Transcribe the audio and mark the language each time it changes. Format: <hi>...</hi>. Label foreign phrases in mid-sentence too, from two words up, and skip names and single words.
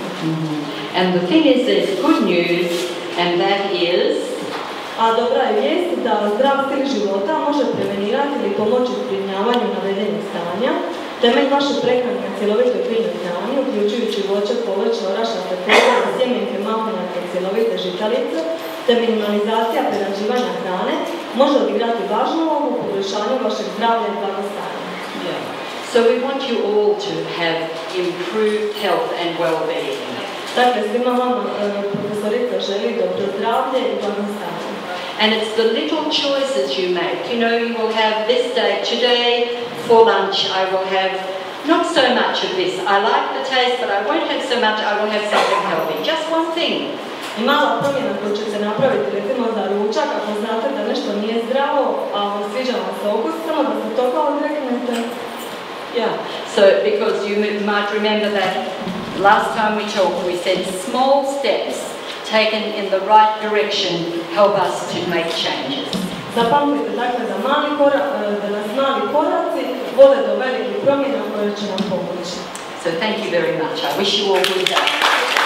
<en>And the thing is, there's good news, and that is...</en> <hr>A dobra je vijest da zdrav stil života može prevenirati ili pomoći zbrinjavanju navedenih stanja. Temelj vaše prehrane na cjelovitoj biljnoj hrani, uključujući voće, povrće, orašate plodove, sjemenke, mahunjake i cjelovite žitarice, te minimalizacija prerađivanja hrane može odigrati važnu ulogu u poboljšanju vašeg zdravlja i blagostanja.</hr> <en>So we want you all to have improved health and well-being.</en> <hr>Dakle, svima vama profesorica želi dobro zdravlje i blagostanje.</hr> <en>And it's the little choices you make. You know, you will have this day, today for lunch I will have not so much of this. I like the taste, but I won't have so much. I will have something healthy. Just one thing.</en> <hr>I mala promjena koju ćete napraviti, recimo za ručak, ako znate da nešto nije zdravo, a sviđa vam se okus, samo da se toga odreknete.</hr> <en>Yeah. So, because you might remember that last time we talked, we said small steps taken in the right direction help us to make changes.</en> <hr>Zapamtite dakle da nas mali koraci vode do velikih promjena koje će nam pomoći.</hr> <en>So thank you very much. I wish you all good day.</en>